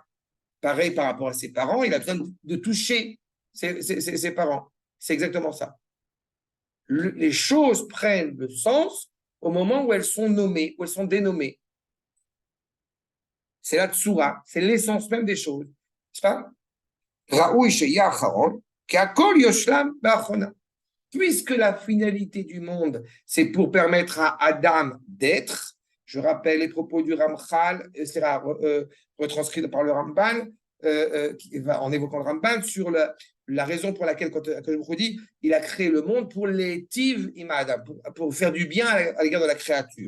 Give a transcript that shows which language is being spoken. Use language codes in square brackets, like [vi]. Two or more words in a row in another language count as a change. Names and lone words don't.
[fr] Pareil par rapport à ses parents, il a besoin de toucher ses parents. C'est exactement ça. Les choses prennent le sens au moment où elles sont nommées, où elles sont dénommées. C'est la tsura, c'est l'essence même des choses. N'est-ce pas? [he] ראוי שיהא אחרון, שהכל ישולם באחרונה. [fr] Puisque la finalité du monde, c'est pour permettre à Adam d'être, je rappelle les propos du Ramchal, sera retranscrit par le Ramban, en évoquant le Ramban, sur la raison pour laquelle, quand je dis, il a créé le monde pour [he] להטיב עם האדם, [fr] pour faire du bien à l'égard de la créature.